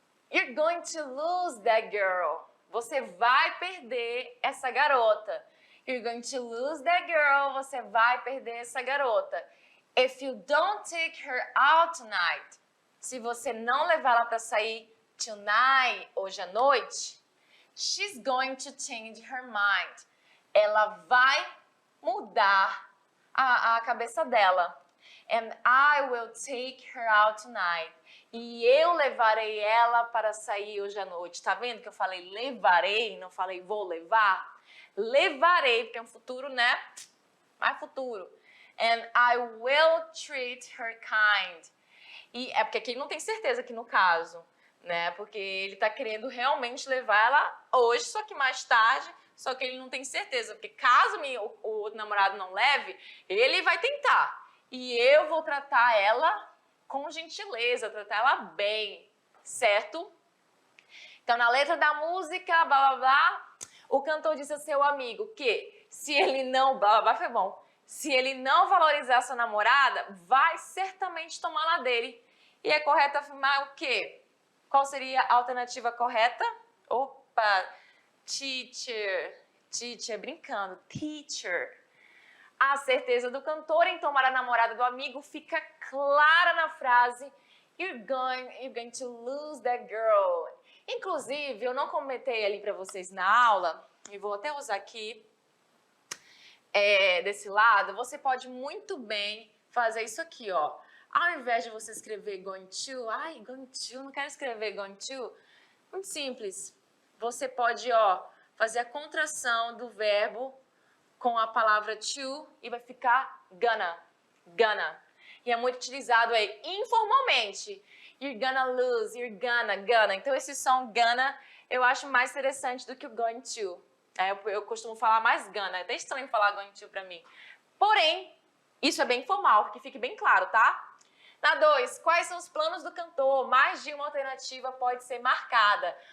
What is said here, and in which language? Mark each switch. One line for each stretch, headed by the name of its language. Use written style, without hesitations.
English: You're going to lose that girl.
Portuguese: Você vai perder essa garota.
English: You're going to lose that girl.
Portuguese: Você vai perder essa garota.
English: If you don't take her out tonight.
Portuguese: Se você não levá-la para sair tonight, hoje à noite,
English: she's going to change her mind.
Portuguese: Ela vai mudar a cabeça dela.
English: And I will take her out tonight.
Portuguese: E eu levarei ela para sair hoje à noite. Tá vendo que eu falei levarei, não falei vou levar? Levarei, porque é um futuro, né? Mais futuro.
English: And I will treat her kind.
Portuguese: E é porque aqui ele não tem certeza aqui no caso, né? Porque ele tá querendo realmente levar ela hoje, só que mais tarde, só que ele não tem certeza. Porque caso o outro namorado não leve, ele vai tentar. E eu vou tratar ela com gentileza, tratar ela bem, certo? Então, na letra da música, blá, blá, blá, o cantor disse ao seu amigo que se ele não, blá, blá, blá, foi bom, se ele não valorizar sua namorada, vai certamente tomá-la dele. E é correto afirmar o quê? Qual seria a alternativa correta? Opa, teacher, brincando, teacher. A certeza do cantor em tomar a namorada do amigo fica clara na frase
English: You're going to lose that girl.
Portuguese: Inclusive, eu não comentei ali para vocês na aula, e vou até usar aqui desse lado, você pode muito bem fazer isso aqui, ó. Ao invés de você escrever going to, não quero escrever going to, muito simples. Você pode, ó, fazer a contração do verbo com a palavra to e vai ficar gonna. E é muito utilizado aí informalmente.
English: You're gonna lose, you're gonna.
Portuguese: Então esse som gonna eu acho mais interessante do que o going to. Eu costumo falar mais gonna, é até estranho falar going to pra mim. Porém, isso é bem informal, que fique bem claro, tá? Na 2, quais são os planos do cantor? Mais de uma alternativa pode ser marcada.